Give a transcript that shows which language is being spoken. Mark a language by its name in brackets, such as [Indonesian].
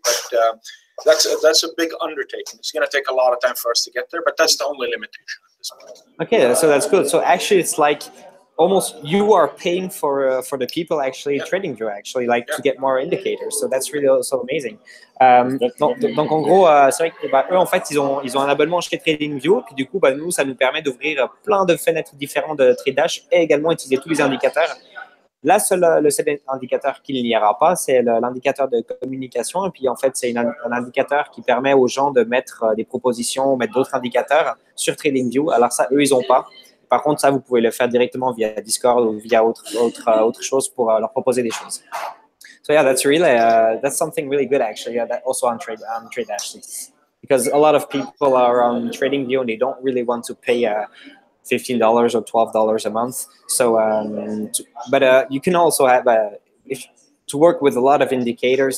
[English] But that's a big undertaking. It's going to take a lot of time for us to get there, but that's the only limitation at this point. Okay, so that's good. So actually, it's like almost you are paying for the people actually TradingView to get more indicators. So that's really also amazing. [French] Donc en gros, c'est vrai que eux en fait ils ont un abonnement chez TradingView, puis du coup nous ça nous permet d'ouvrir plein de fenêtres différentes de TradeDash et également utiliser tous les indicateurs. Le seul indicateur qu'il n'y aura pas, c'est l'indicateur de communication. Et puis, en fait, c'est un indicateur qui permet aux gens de mettre des propositions, mettre d'autres indicateurs sur TradingView. Alors ça, eux, ils n'ont pas. Par contre, ça, vous pouvez le faire directement via Discord ou via autre chose pour leur proposer des choses. [English] So yeah, that's something really good actually. Yeah, that also on TradeDash, because a lot of people are on TradingView and they don't really want to pay $15 or $12 a month. So, but you can also have to work with a lot of indicators.